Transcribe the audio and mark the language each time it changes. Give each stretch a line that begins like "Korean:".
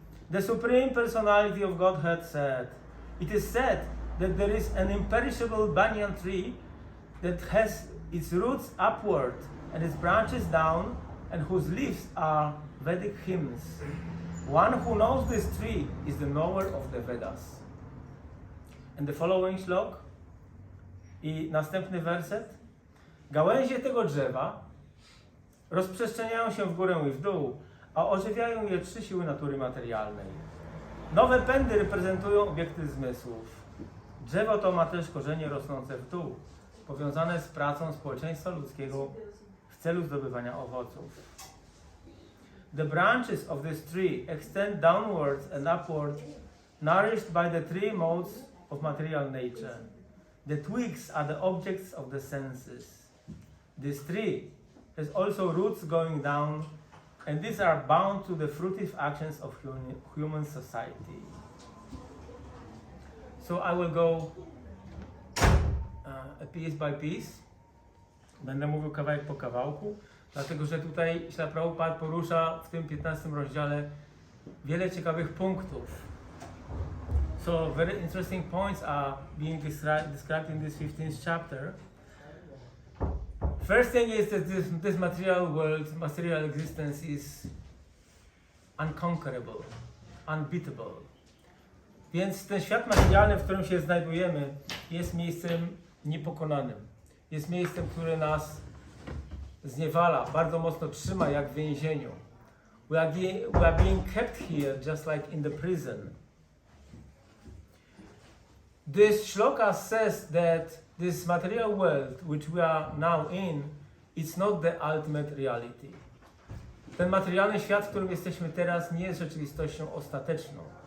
English: The Supreme Personality of Godhead said, it is said that there is an imperishable banyan tree that has its roots upward and its branches down, and whose leaves are Vedic hymns. One who knows this tree is the knower of the Vedas. And the following shlok
Polish: i następny werset. Gałęzie tego drzewa rozprzestrzeniają się w górę i w dół, a ożywiają je trzy siły natury materialnej. Nowe pędy reprezentują obiekty zmysłów. Drzewo to ma też korzenie rosnące w dół, powiązane z pracą społeczeństwa ludzkiego w celu zdobywania owoców.
English: The branches of this tree extend downwards and upward, nourished by the three modes of material nature. The twigs are the objects of the senses. This tree has also roots going down, and these are bound to the fruitive actions of human society. So I will go piece by piece.
Polish: Będę mówił kawałek po kawałku, dlatego że tutaj Srila Prabhupada porusza w tym 15 rozdziale wiele ciekawych punktów.
English: So very interesting points are being described in this 15th chapter. First thing is that this material world, material existence is unconquerable, unbeatable.
Polish: Więc ten świat materialny, w którym się znajdujemy, jest miejscem niepokonanym. Jest miejscem, które nas zniewala, bardzo mocno trzyma jak w więzieniu.
English: We are being kept here just like in the prison. This shloka says that this material world which we are now in, it's not the ultimate reality.
Polish: Ten materialny świat, w którym jesteśmy teraz, nie jest rzeczywistością ostateczną.